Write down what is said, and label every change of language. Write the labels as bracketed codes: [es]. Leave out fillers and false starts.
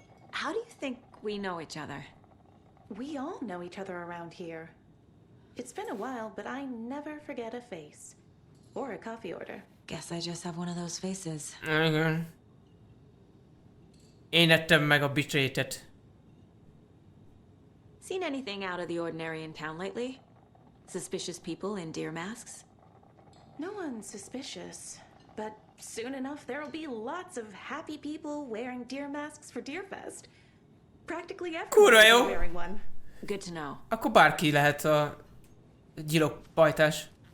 [en] How do you think we know each other? We all know each other around here. It's been a while, but I never forget a face. Or a coffee order. Guess I just have one of those faces. [hu] Igen. Én ettem meg a bitrate-et. [en] Seen anything out of the ordinary in town lately? Suspicious people in deer masks? No one's suspicious, but soon enough there'll be lots of happy people wearing deer masks for Deerfest. Practically [hu] Kurva jó! [en] everyone is wearing one. Good to know. [hu] Akkor bárki lehet a gyilokpajtás.